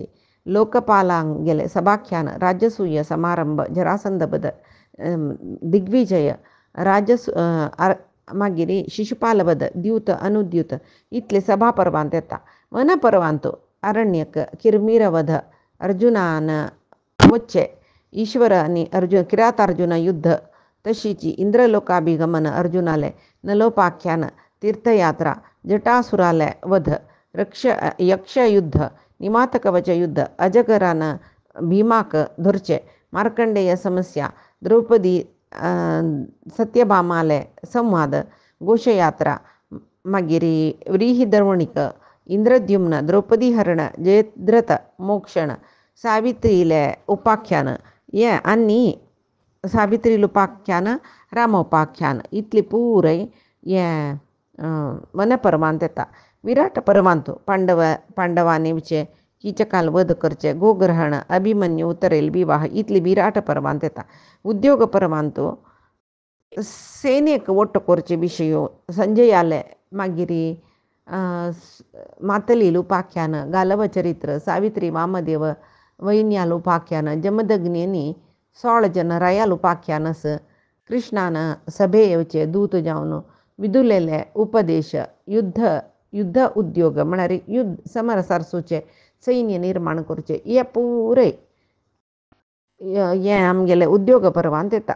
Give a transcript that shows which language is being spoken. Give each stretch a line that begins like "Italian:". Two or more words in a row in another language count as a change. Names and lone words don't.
Konkani: लोकपालांक गेले सभाख्यान राजसूय समारंभ जरासंध बध दिग्विजय मागीर शिशुपाल वध द्यूत अनुद्यूत इतले सभा पर्वांत येता. वन पर्वांत अरण्यक किरमीर वध अर्जुनान वच्चे ईश्वर आनी किरातार्जुन युद्ध तशीची इंद्रलोकाभिगमन अर्जुनाले नलोपाख्यान तीर्थयात्रा जटासुराले वध यक्षयुद्ध निमातकवच युद्ध अजगरान भीमाक धरचे मार्कंडेय समस्या द्रौपदी सत्यभामाले संवाद घोषयात्रा मागीर व्रीहिदर्वणिक इंद्रद्युम्न द्रौपदी हरण जयद्रथ मोक्षण सावित्रीले उपाख्यान हे आनी सावित्री उपाख्यान रामोपाख्यान इतली पुराय हे वनपर्वांत येता. विराट पर्वांत पांडवांनी विचे कीचकाल वध करचे गोग्रहण अभिमन्यू उतरेल विवाह इतली विराट पर्वांत येता. उद्योग पर्वांत सेनेक वट्ट करचे विशय संजयाले मागीर मातलील उपाख्यान गालव चरित्र सावित्री वामदेव वैन्याल उपाख्यान जमदग्नी 16 जन रायाल उपाख्यानस कृष्णान सभे येवचे दूत जावन विदुलेले उपदेश युद्ध युद्ध उद्योग म्हळ्यार युद्ध समर सारसूचे सैन्य निर्माण करचे हे पुरे हे आमगेले उद्योग पर्वांत येता.